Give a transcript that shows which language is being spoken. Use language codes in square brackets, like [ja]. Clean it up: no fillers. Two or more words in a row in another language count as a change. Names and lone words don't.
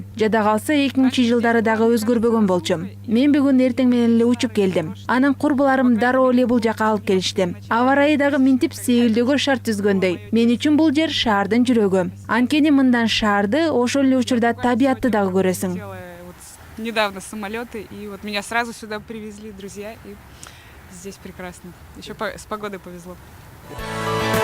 [ky] Жада калса 2000-жылдары дагы өзгөрбөгөн болчу. Мен бүгүн эртең менен эле учуп келдим. Анын курбуларым дароо эле бул жака алып келишти. Аба ырайы дагы минтип сейилдөөгө шарт түзгөндөй. Мен үчүн бул жер шаардын жүрөгү. Анткени мындан шаарды, ошол эле учурда табиатты дагы көрөсүң. [ru] Недавно самолеты, и вот меня сразу сюда привезли друзья, и здесь прекрасно. Еще с погодой повезло.